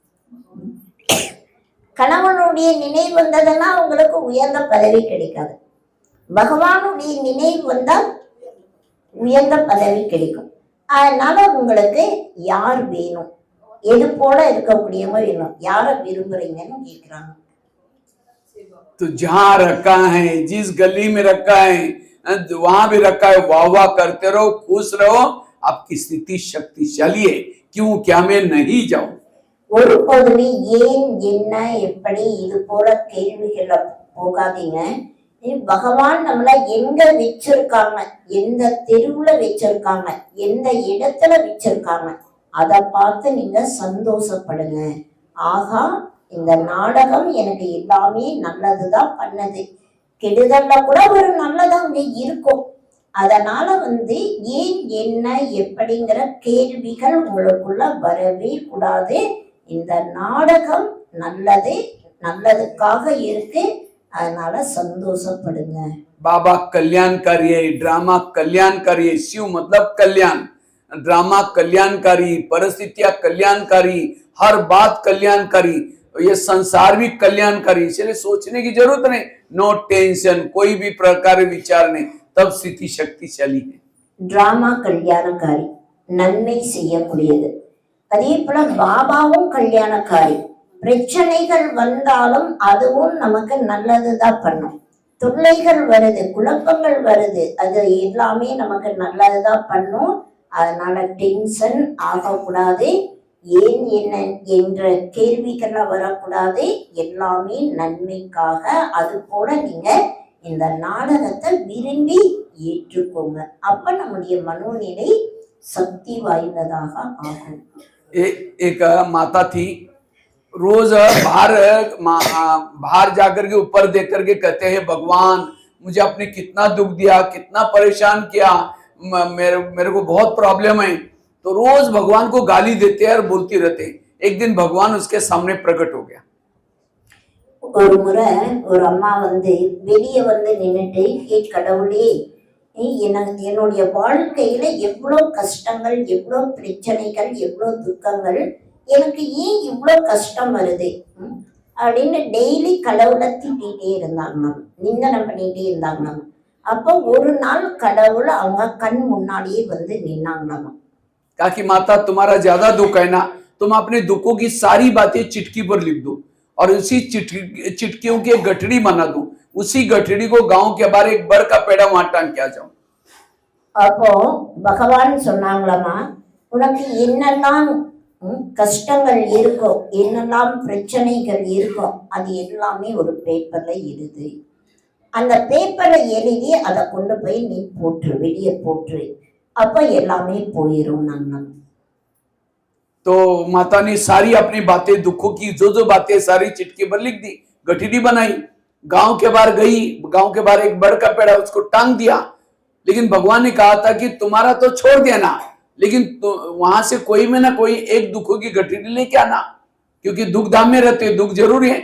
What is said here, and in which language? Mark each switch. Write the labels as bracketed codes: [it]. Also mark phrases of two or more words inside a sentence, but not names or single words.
[ta] கணவனுடைய நினைவு வந்ததுன்னா அவங்களுக்கு உயர்ந்த பதவி கிடைக்காது. பகவானுடைய நினைவு வந்தால் உயர்ந்த பதவி கிடைக்கும். அதனால உங்களுக்கு யார் வேணும், எது போல இருக்கக்கூடியவங்க வேணும், யார விரும்புறீங்கன்னு கேக்குறாங்க. [hi] तो जहां रखा है, जिस गली में रखा है, वहां भी रखा है, वाह वाह करते रहो, खुश रहो, आपकी स्थिति शक्तिशाली है। क्यों क्या मैं नहीं जाऊं? [ta] ஒருபோதுமே ஏன் என்ன எப்படி இது போல கேள்விகளை போகாதீங்க. பகவான் நம்மளை எங்க வச்சிருக்காங்க, எந்த தெருவுல வச்சிருக்காங்க, எந்த இடத்துல வச்சிருக்காங்க, அதை பார்த்து நீங்க சந்தோஷப்படுங்க. ஆகா, இந்த நாடகம் எனக்கு எல்லாமே நல்லதுதான் பண்ணது, கெடுதல்ல கூட ஒரு நல்லதான் அங்க இருக்கும். அதனால ஏன் என்ன எப்படிங்கிற கேள்விகள் உங்களுக்குள்ள வரவே கூடாது. இந்த நாடகம் நல்லது, நல்லதுக்காக இருக்கு, அதனால சந்தோஷப்படுங்க. [hi] बाबा कल्याणकारी है, ड्रामा कल्याणकारी है। शिव मतलब कल्याण, ड्रामा कल्याणकारी, परिस्थितियां कल्याणकारी, हर बात कल्याणकारी, ये संसार भी कल्याणकारी। इसलिए सोचने की जरूरत नहीं, [en] no tension, [hi] कोई भी प्रकार विचार नहीं, तब स्थिति शक्तिशाली है। [ta] டிராமா கல்யாணக்காரி, நன்மை செய்யக்கூடியது. அதே போல பாபாவும் கல்யாணக்காரி. பிரச்சனைகள் வந்தாலும் அதுவும் நமக்கு நல்லதுதான் பண்ணும். தொல்லைகள் வருது, குழப்பங்கள் வருது, அது எல்லாமே நமக்கு நல்லதுதான் பண்ணும். அதனால டென்ஷன் ஆகக்கூடாது, ஏன் என்ன என்ற கேள்விகள்லாம் வரக்கூடாது. எல்லாமே நன்மைக்காக. அது போல நீங்க இந்த நாடகத்தை விரும்பி ஏற்றுக்கோங்க. அப்ப நம்முடைய மனோநிலை சக்தி வாய்ந்ததாக ஆகும். [hi] एक माता थी, रोज बाहर जाकर के ऊपर देख करके कहते हैं, भगवान मुझे आपने कितना दुख दिया, कितना परेशान किया, मेरे को बहुत प्रॉब्लम है। तो रोज भगवान को गाली देते हैं और बोलती रहते। एक दिन भगवान उसके सामने प्रकट हो गया। [ta] ஒரு முறை ஒரு அம்மா வெளியே நின்னுட்டு, கடவுளே, என்னுடைய வாழ்க்கையில எவ்வளவு கஷ்டங்கள், எவ்வளவு பிரச்சனைகள், எவ்வளவு துக்கங்கள், எனக்கு ஏன் இவ்வளவு கஷ்டம் வருது அப்படின்னு டெய்லி கடவுளை திட்டிகிட்டே இருந்தாங்க, நிந்தனம் பண்ணிட்டே இருந்தாங்க. அப்போ ஒரு நாள் கடவுள் அவங்க கண் முன்னாடியே நின்னாங்களாம். [hi] काकी माता, तुम्हारा ज्यादा दुख है ना, तुम अपने दुखों की सारी बातें चिटकी पर लिख दो और उसी चिटकियों की एक गठड़ी बना दो, उसी गठड़ी को गांव के बाहर एक बड़ का पेड़ा वहां टांग के आ जाओ। [ta] அப்போ பகவான் சொன்னாங்களாமா, உனக்கு என்னெல்லாம் கஷ்டங்கள் இருக்கோ, என்னெல்லாம் பிரச்சனைகள் இருக்கோ, அது எல்லாமே ஒரு பேப்பர்ல எழுது. அந்த பேப்பரை எழுதி அதை கொண்டு போய் நீ போட்டுரு, வெளியே போட்டுரு, அப்ப எல்லாமே போயிரும். நாங்கள் [hi] तो माता ने सारी अपनी बातें, दुखों की जो बातें सारी चिटकी पर लिख दी, गठड़ी बनाई, गांव के बाहर गई, गांव के बाहर एक बड़ का पेड़ा उसको टांग दिया। लेकिन भगवान ने कहा था कि तुम्हारा तो छोड़ देना, लेकिन वहां से कोई में ना कोई एक दुखों की गठड़ी लेके आना, क्योंकि दुख धाम में रहते, दुख जरूरी है।